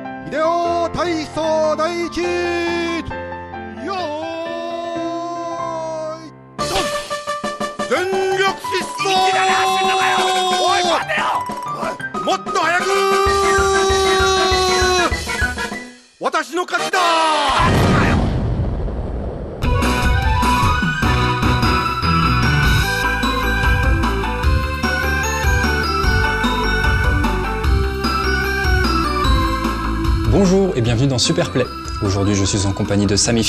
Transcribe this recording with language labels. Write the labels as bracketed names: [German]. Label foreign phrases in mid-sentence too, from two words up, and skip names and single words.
[Japanese] ビデオ体操第一よーいドン全力疾走おい待てよもっと早く私の勝ちだ [French] Bonjour et bienvenue dans Superplay. Aujourd'hui je suis en compagnie de Samifit.